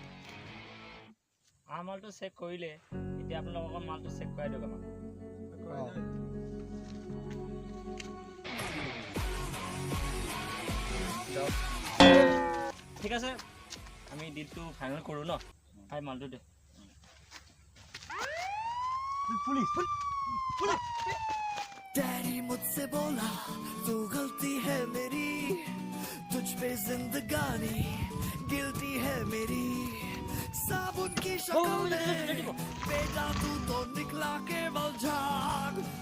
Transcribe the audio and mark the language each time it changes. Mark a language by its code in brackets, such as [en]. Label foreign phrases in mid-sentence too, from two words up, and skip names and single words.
[as] মালটো চেক কৰিলে এতিয়া আপোনালোকৰ মালটো চেক কৰাই দিয়ক আমাক ঠিক আছে আমি ডিলটো ফাইনেল কৰোঁ ন ভাই মালটো দে [hi] डैडी मुझसे बोला तू गलती है मेरी तुझ पे जिंदगानी गिल्टी है मेरी साबुन की शक्ल में बेटा तू तो निकला केवल झाग